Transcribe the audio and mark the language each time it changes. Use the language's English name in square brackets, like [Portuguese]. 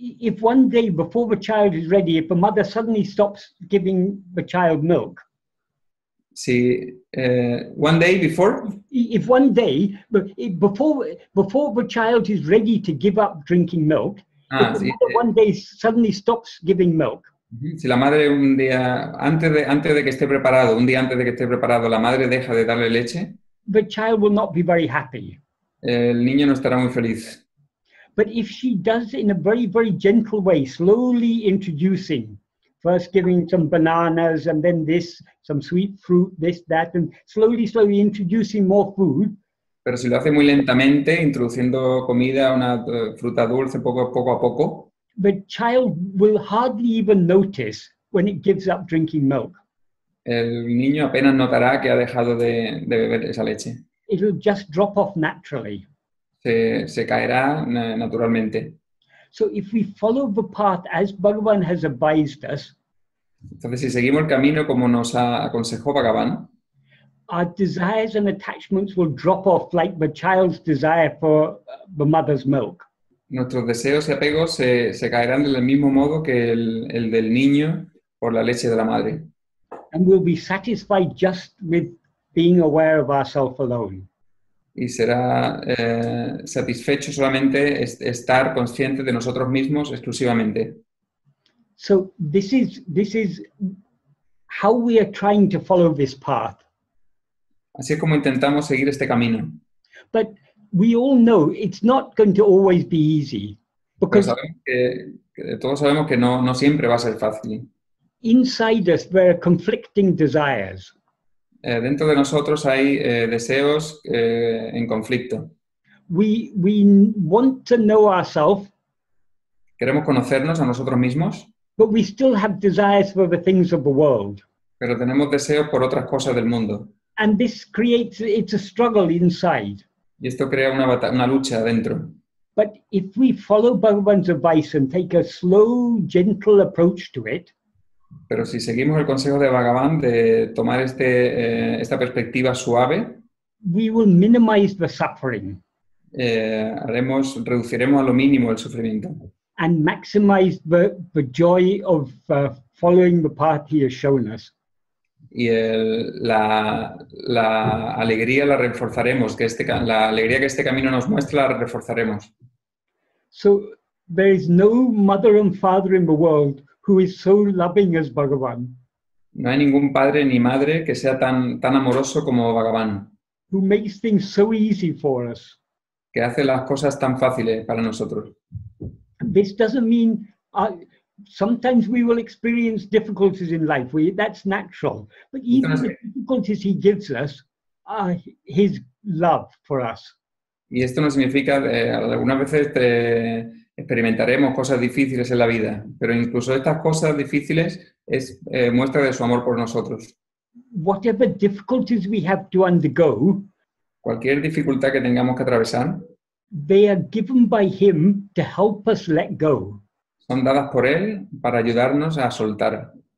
[English] If one day before the child is ready, if the mother suddenly stops giving the child milk. Si, one day before? If one day, before the child is ready to give up drinking milk, if the mother one day suddenly stops giving milk. [Spanish] Si la madre un día, antes de que esté preparado, la madre deja de darle leche, [English] the child will not be very happy. [Spanish] El niño no estará muy feliz. [English] But if she does in a very, very gentle way, slowly introducing, first giving some bananas and then this, some sweet fruit, this, that, and slowly introducing more food. [Spanish] Pero si lo hace muy lentamente, introduciendo comida, una fruta dulce poco a poco, [English] the child will hardly even notice when it gives up drinking milk. [Spanish] El niño apenas notará que ha dejado de beber esa leche. [English] It will just drop off naturally. [Spanish] Se caerá naturalmente. [English] So if we follow the path as Bhagavan has advised us, [Spanish] entonces si seguimos el camino como nos aconsejó Bhagavan, [English] our desires and attachments will drop off like the child's desire for the mother's milk. [Spanish] Nuestros deseos y apegos se caerán del mismo modo que el del niño por la leche de la madre. [English] And we'll be satisfied just with being aware of ourselves alone. [Spanish] Y será satisfecho solamente estar consciente de nosotros mismos exclusivamente. [English] So this is how we are trying to follow this path. [Spanish] Así es como intentamos seguir este camino. [English] But we all know it's not going to always be easy. Because [Spanish] todos sabemos que no siempre va a ser fácil. [English] Inside us there are conflicting desires. [Spanish] Dentro de nosotros hay deseos en conflicto. [English] We want to know ourselves. [Spanish] Queremos conocernos a nosotros mismos. [English] But we still have desires for the things of the world. [Spanish] Pero tenemos deseos por otras cosas del mundo. [English] And this creates, it's a struggle inside. [Spanish] Y esto crea una lucha dentro. [English] But if we follow Bhagavan's advice and take a slow, gentle approach to it, [Spanish] pero si seguimos el consejo de Bhagavan de tomar esta perspectiva suave, [English] we will minimize the suffering. [Spanish] Reduciremos a lo mínimo el sufrimiento. [English] And maximize the joy of following the path he has shown us. [Spanish] Y la alegría la reforzaremos, la alegría que este camino nos muestra la reforzaremos. [English] So there is no mother and father in the world who is so loving as Bhagavan. [Spanish] No hay ningún padre ni madre que sea tan amoroso como Bhagavan. [English] Who makes things so easy for us. [Spanish] Que hace las cosas tan fáciles para nosotros. [English] This doesn't mean sometimes we will experience difficulties in life. That's natural. But even the difficulties he gives us his love for us. [Spanish] Y esto no significa, algunas veces experimentaremos cosas difíciles en la vida, pero incluso estas cosas difíciles es muestra de su amor por nosotros. [English] Whatever difficulties we have to undergo, [Spanish] Cualquier dificultad que tengamos que atravesar, [English] they are given by him to help us let go. [Spanish] son dadas por él para ayudarnos a soltar.